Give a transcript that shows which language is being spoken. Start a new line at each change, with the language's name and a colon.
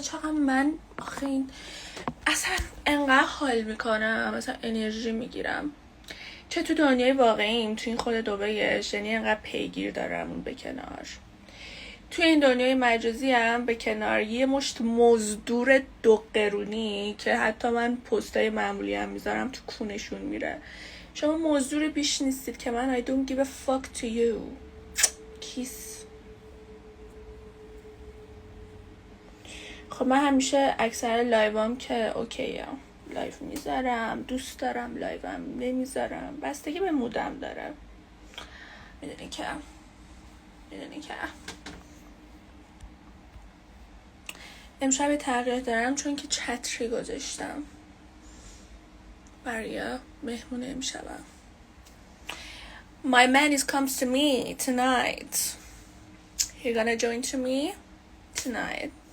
Persian: چقدر من آخه این اصلا انقدر حال میکنم، مثلا انرژی میگیرم، چه تو دنیای واقعیم، تو این خود دبیش، یعنی انقدر پیگیر دارم اون به کنار، تو این دنیای مجازی هم به کنار یه مشت مزدور دو قرونی که حتی من پستای معمولی هم میذارم تو کونشون میره. شما مزدور بیش نیستید که من
English: I don't give a fuck to you. kiss.
Persian: خب من همیشه اکثر لایوام که اوکیه لایو میذارم، دوست دارم لایوم نمیذارم، بستگی به مودم داره. میدونی که امشب تغییر دارم چون که چتری گذاشتم برای مهمون امشبم.
English: My man is comes to me tonight. He gonna join to me tonight.